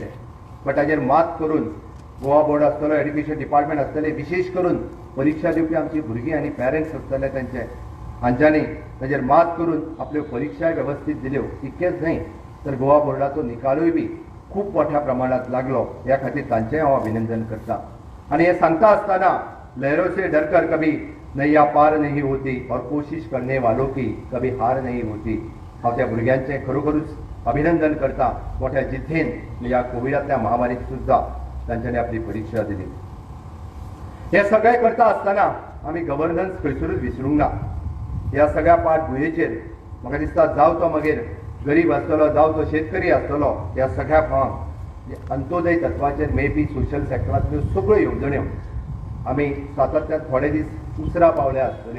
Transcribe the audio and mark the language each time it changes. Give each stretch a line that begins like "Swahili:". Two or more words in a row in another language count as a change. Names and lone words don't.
Konkani: पण ताचेर मात करून गोवा बोर्ड आसतलो,
English: education department
Konkani: आसतले, विशेष करून परीक्षा दिवपी आमची भुरगीं आनी पेरंट्स आसतले तांचे हांच्यांनी ताचेर मात करून आपल्यो परीक्षा वेवस्थीत दिल्यो. इतकेंच न्हय तर गोवा बोर्डाचो निकालूय बी खूब मोठ्या प्रमाणात लागलो. ह्या खातीर तांचें हांव अभिनंदन करता. आनी हे सांगता आसतना
Hindi: लहरों से डरकर कभी नैया पार नहीं होती और कोशिश करने वालों की कभी हार नहीं होती.
Konkani: हांव त्या भुरग्यांचें खरोखरूच अभिनंदन करता. मोठ्या जिद्दीन ह्या कोविडांतल्या महामारीत सुद्दां तांच्यांनी आपली परीक्षा दिली. हे सगळें करता आसतना आमी गव्हर्नन्स खंयसरूच विसरूंक ना. ह्या सगळ्या पाठभुंयेचेर म्हाका दिसता जावं तो मागीर गरीब आसतलो, जावं तो शेतकरी आसतलो, ह्या सगळ्या फार्म अंत्योदय तत्वाचेर मेळपी सोशल सेक्टरांतल्यो सगळ्यो येवजण्यो आमी सातत्यान थोडे दीस उसरा पावल्या आसतल्यो.